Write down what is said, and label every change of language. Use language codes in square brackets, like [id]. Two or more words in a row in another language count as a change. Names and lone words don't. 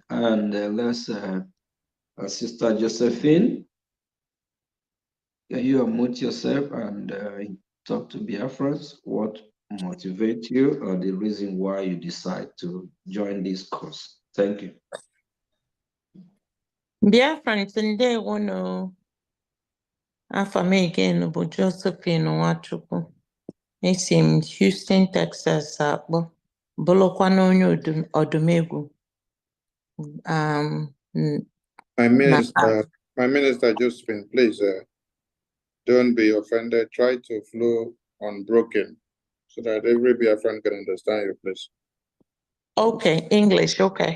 [en] And let's, Sister Josephine, can you unmute yourself and talk to Biafrans? What motivates you or the reason why you decide to join this cause? Thank you. [ig] Biafrans, ndewo no. [en] After me again, [ig] bụ Josephine Nwachukwu. Esi m Houston, Texas akpọ. Bụrụkwa onye Odumegwu. [en] My minister Josephine, please don't be offended. Try to flow unbroken so that every Biafran can understand you, please. Okay, English, okay.